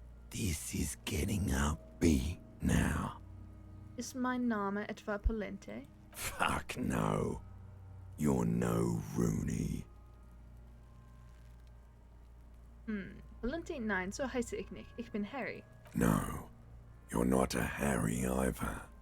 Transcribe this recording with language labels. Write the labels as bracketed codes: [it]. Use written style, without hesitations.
[en] This is getting upbeat now. [de] Ist mein Name etwa Polente? [en] Fuck no. You're no Rooney. [de] Polente, nein, so heiße ich nicht. Ich bin Harry. [en] No, you're not a Harry either.